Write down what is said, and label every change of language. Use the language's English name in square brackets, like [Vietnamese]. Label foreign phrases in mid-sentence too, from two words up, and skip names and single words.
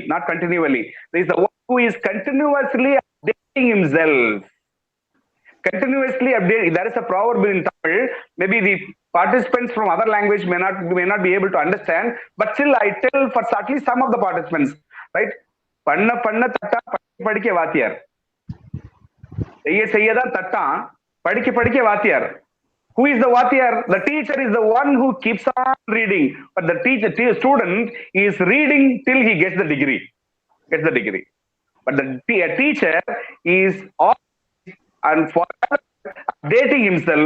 [English] There is the one who is continuously updating himself. Continuously updating. There is a proverb in Tamil. Maybe the participants from other language may not be able to understand, but still I tell for at least some of the participants, right? [Tamil] பண்ண தட்ட படிக்கே வாத்தியார். செய்ய தட்ட படிக்கே வாத்தியார். [English] Who is the vaatiyar? The teacher is the one who keeps on reading, but the student is reading till he gets the degree. But the teacher is all and forever updating himself.